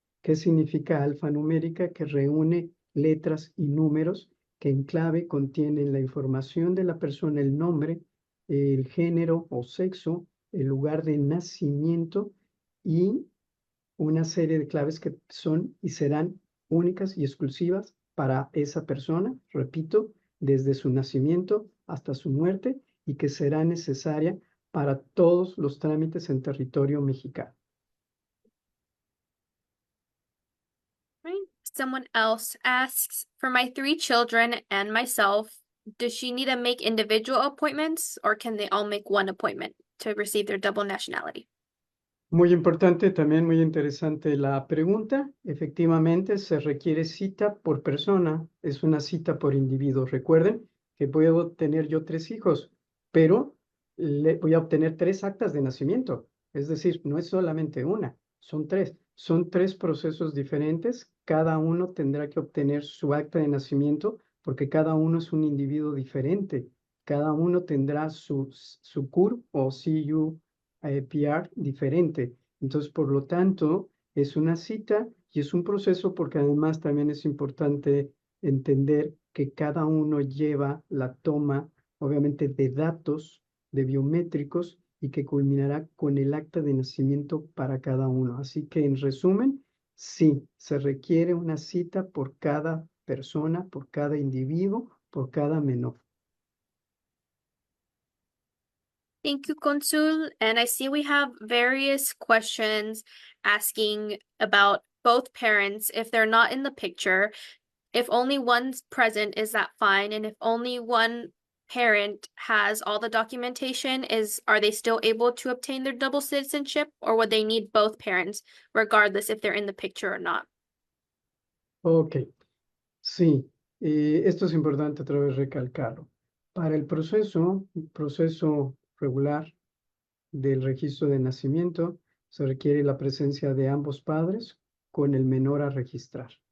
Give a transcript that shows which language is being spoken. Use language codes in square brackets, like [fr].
[es] ¿Qué significa alfanumérica? Que reúne letras y números que en clave contienen la información de la persona, el nombre, el género o sexo, el lugar de nacimiento y una serie de claves que son y serán únicas y exclusivas para esa persona, repito, desde su nacimiento hasta su muerte y que será necesaria para todos los trámites en territorio mexicano. [en] Right. Someone else asks, for my 3 children and myself, does she need to make individual appointments or can they all make one appointment to receive their double nationality? [es] Muy importante, también muy interesante la pregunta. Efectivamente, se requiere cita por persona, es una cita por individuo. Recuerden que puedo tener yo 3 hijos, pero voy a obtener 3 actas de nacimiento. Es decir, no es solamente una, son 3. Son 3 procesos diferentes. Cada uno tendrá que obtener su acta de nacimiento porque cada uno es un individuo diferente. Cada uno tendrá su CUR o CU PR diferente. Entonces, por lo tanto, es una cita y es un proceso porque además también es importante entender que cada uno lleva la toma, obviamente, de datos, de biométricos y que culminará con el acta de nacimiento para cada uno. Así que, en resumen, sí, se requiere una cita por cada persona, por cada individuo, por cada menor. [en] Thank you, Consul. And I see we have various questions asking about both parents if they're not in the picture. If only one's present, is that fine? And if only one parent has all the documentation, are they still able to obtain their double citizenship, or would they need both parents, regardless if they're in the picture or not? [es] Ok, sí, esto es importante otra vez recalcarlo. Para el proceso regular del registro de nacimiento, se requiere la presencia de ambos padres con el menor a registrar.